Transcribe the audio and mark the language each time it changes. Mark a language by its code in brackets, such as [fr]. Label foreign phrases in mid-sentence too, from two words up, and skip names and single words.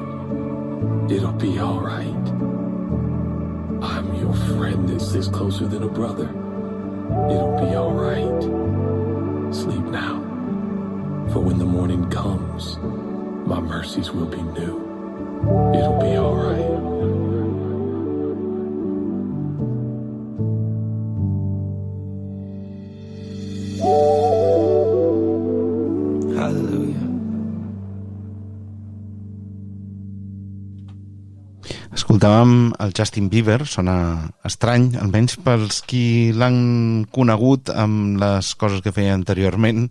[en] It'll be alright. I'm your friend that sits closer than a brother. It'll be alright. Sleep now, for when the morning comes, my mercies will be new. It'll be alright. hallelujah. [ca] Escoltàvem el Justin Bieber, sona estrany, almenys pels qui l'han conegut amb les coses que feia anteriorment.